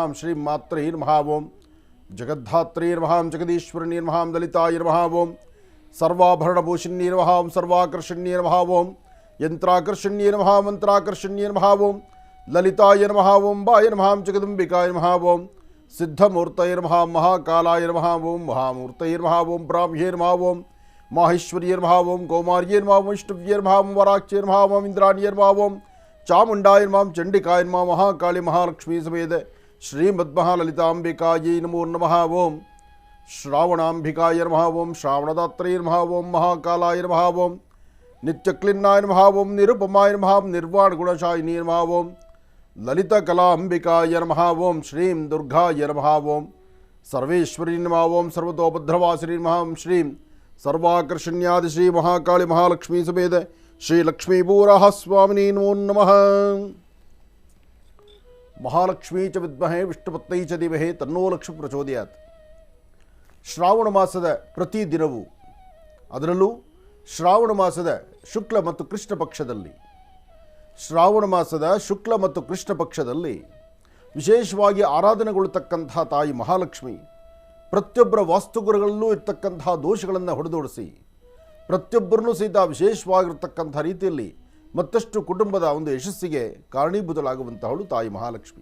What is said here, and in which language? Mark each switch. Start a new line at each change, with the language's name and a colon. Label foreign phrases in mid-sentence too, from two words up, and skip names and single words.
Sanskrit: ಶ್ರೀ ಮಾತ್ರೈ ನಮಃ ಓಂ ಜಗದ್ಧಾತ್ರೈ ನಮಃ ಜಗದೀಶ್ವರನೇ ನಮಃ ಲಲಿತಾಯ ನಮಃ ಓಂ ಸರ್ವಾಭರಣಭೂಷಿಣ್ಯೇ ನಮಃ ಸರ್ವಾಕರ್ಷಣ್ಯೇ ನಮಃ ಓಂ ಯಂತ್ರಾಕರ್ಷಣ್ಯೇ ನಮಃ ಮಂತ್ರಾಕರ್ಷಣ್ಯೇ ನಮಃ ಓಂ ಲಲಿತಾಯ ನಮಃ ಓಂ ಬಾಯ ನಮಃ ಜಗದಂಬಿಕಾಯ ನಮಃ ಓಂ ಸಿದ್ಧಮೂರ್ತೈ ನಮಃ ಮಹಾಕಾಲಾಯ ನಮಃ ಓಂ ಮಹಾಮೂರ್ತೈ ನಮಃ ಓಂ ಬ್ರಾಹ್ಮ್ಯೇ ನಮಃ ಓಂ ಮಾಹೇಶ್ವರ್ಯೇ ನಮಃ ಓಂ ಕೌಮಾರ್ಯೇ ನಮಃ ಓಂ ವಿಷ್ಣುವ್ಯೇ ನಮಃ ಓಂ ವರಾಕ್ಷ್ಯೇ ನಮಃ ಓಂ ಇಂದ್ರಾಣ್ಯೇ ನಮಃ ಓಂ ಚಾಮುಂಡಾಯ ನಮಃ ಚಂಡಿಕಾಯ ನಮಃ ಮಹಾಕಾಳಿ ಮಹಾಲಕ್ಷ್ಮೀ ಸಮೇತ ಶ್ರೀಮದ್ಮಹಾಲಲಿತಾಂಬಿಕಾಯೈ ನಮೋ ನಮಃ ಓಂ ಶ್ರಾವಣಾಂಬಿಕಾಯ ನಮಃ ಓಂ ಶ್ರಾವಣದಾತ್ರೈ ನಮಃ ಓಂ ಮಹಾಕಾಲಾಯ ನಮಃ ಓಂ ನಿತ್ಯಕ್ಲಿನ್ನಾಯ ನಮಃ ಓಂ ನಿರುಪಮಾಯ ನಮಃ ನಿರ್ವಾಣಗುಣಶಾಯಿನಿ ನಮಃ ಓಂ ಲಲಿತಕಲಾಂಬಿಕಾಯ ನಮಃ ಓಂ ಶ್ರೀಂ ದುರ್ಗಾಯ ನಮಃ ಓಂ ಸರ್ವೇಶ್ವರಿ ನಮಃ ಓಂ ಸರ್ವತೋಭದ್ರವಾಸಿನಿ ನಮಃ ಶ್ರೀಂ ಸರ್ವಾಕರ್ಷಣ್ಯಾದಿ ಶ್ರೀ ಮಹಾಕಾಳಿ ಮಹಾಲಕ್ಷ್ಮೀ ಸಮೇತ ಶ್ರೀ ಲಕ್ಷ್ಮೀಪೂರಃ ಸ್ವಾಮಿನೇ ನಮೋ ನಮಃ ಮಹಾಲಕ್ಷ್ಮೀ ಚ ವಿದ್ಮಹೇ ವಿಷ್ಣುಪತ್ನೈ ಚ ಧೀಮಹಿ ತನ್ನೋ ಲಕ್ಷ್ಮೀ ಪ್ರಚೋದಯಾತ್.
Kannada: ಶ್ರಾವಣ ಮಾಸದ ಪ್ರತಿ ದಿನವೂ, ಅದರಲ್ಲೂ ಶ್ರಾವಣ ಮಾಸದ ಶುಕ್ಲ ಮತ್ತು ಕೃಷ್ಣ ಪಕ್ಷದಲ್ಲಿ, ಶ್ರಾವಣ ಮಾಸದ ಶುಕ್ಲ ಮತ್ತು ಕೃಷ್ಣ ಪಕ್ಷದಲ್ಲಿ ವಿಶೇಷವಾಗಿ ಆರಾಧನೆಗೊಳ್ಳತಕ್ಕಂತಹ ತಾಯಿ ಮಹಾಲಕ್ಷ್ಮಿ ಪ್ರತಿಯೊಬ್ಬರ ವಾಸ್ತುಗುರುಗಳಲ್ಲೂ ಇರ್ತಕ್ಕಂತಹ ದೋಷಗಳನ್ನು ಹೊಡೆದೋಡಿಸಿ ಪ್ರತಿಯೊಬ್ಬರನ್ನೂ ಸಹಿತ ವಿಶೇಷವಾಗಿರ್ತಕ್ಕಂಥ ರೀತಿಯಲ್ಲಿ ಮತ್ತಷ್ಟು ಕುಟುಂಬದ ಒಂದು ಯಶಸ್ಸಿಗೆ ಕಾರಣೀಭೂತಳಾಗುವಂತಹಳು ತಾಯಿ ಮಹಾಲಕ್ಷ್ಮಿ.